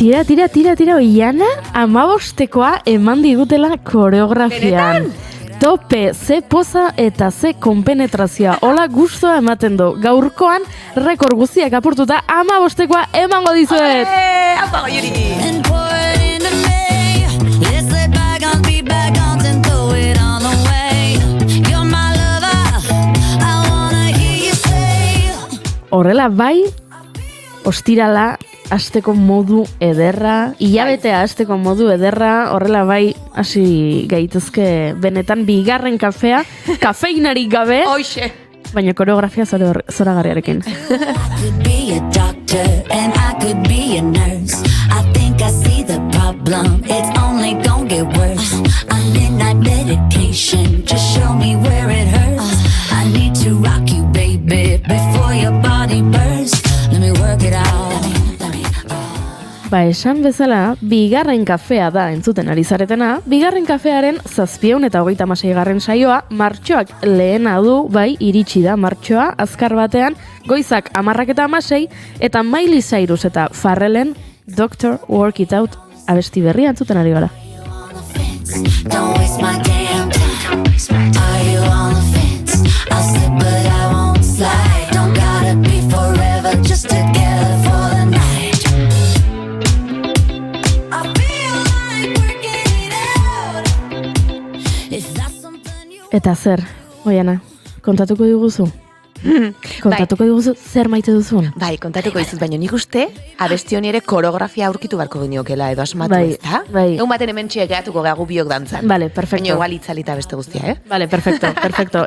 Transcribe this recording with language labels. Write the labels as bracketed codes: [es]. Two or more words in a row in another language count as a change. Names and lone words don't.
[eu] tira, Oiana, 15koa eman digutela koreografian. Tope, ze poza eta ze konpenetrazioa. Hola gustoa ematen du. Gaurkoan, rekord guztiak apurtuta 15koa emango dizuet. Apa, Yuri! [en] And pour it into me. Let's let bygones be bygones and throw it all away. You're my lover. I wanna hear you say. [eu] Horrela bai, ostirala hasteko modu ederra, hilabetea hasteko modu ederra, horrela bai hasi gaitezke benetan bigarren kafea, kafeinarik gabe, Hoxe! baina koreografia zoragarriarekin. [en] I could be a doctor and I could be a nurse. I think I see the problem. It's only gonna get worse. A midnight medication. Just show me where it hurts. I need to rock you, baby, before your body bursts. Let me work it out. [eu] Ba, esan bezala, bigarren kafea da entzuten ari zaretena, bigarren kafearen 736. saioa, martxoak lehena du, bai, iritsi da martxoa, azkar batean, goizak 10:16, eta Miley Cyrus eta Pharrellen Dr. Work It Out abesti berria entzuten ari gara. [en] Don't waste my damn time. Are you on the fence? I'll slip but I won't slide. Don't gotta be forever just together for the night. I feel like working it out. Is that something you [eu] Eta zer, Oiana, kontatuko diguzu? Kontatuko diguzu zer maite duzun? Bai, kontatuko dizut, baina nik uste abesti honi ere koreografia aurkitu barko geniokela edo asmatu, Bai, ezta? bai. Egun baten hemen txegeatuko gagu biok dantzan. [es] Vale, perfecto. [eu] Baina igual itzalita beste guztia, [es] Vale, perfecto.